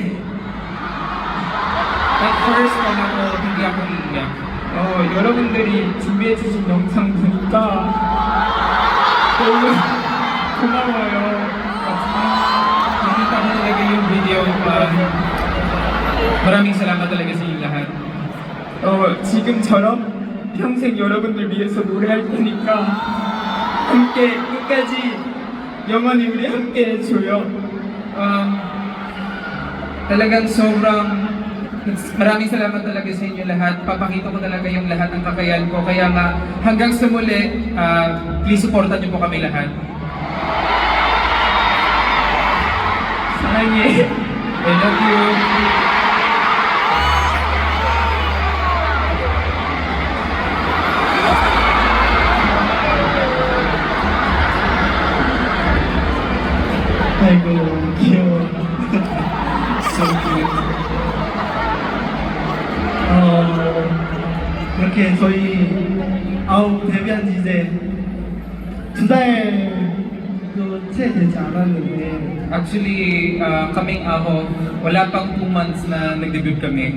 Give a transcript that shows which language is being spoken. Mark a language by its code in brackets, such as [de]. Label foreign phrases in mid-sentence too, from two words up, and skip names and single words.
[en] At first, [tl] hindi ako iiyak. [ko] 여러분들이 준비해 주신 영상 보니까 너무 고마워요. [tl] Nakita ko talaga yung video, maraming salamat talaga sa inyong lahat. [ko] 지금처럼 평생 여러분들 위해서 노래할 테니까 함께 끝까지 영원히 우리 함께 해줘요. [tl] Talagang maraming salamat talaga sa inyo lahat. Papakita ko talaga yung lahat ng kakayahan ko. Kaya nga, hanggang sa muli, please supportan niyo po kami lahat. [ko] 사랑해. [en] I love you. [ko] 아이고 귀여워. [en] So cute. [ko] 이렇게 저희 데뷔한 지 이제 2달도 채 되지 않았는데 [tl] Actually, kaming Aho, wala pang 2 months na nag-debut kami.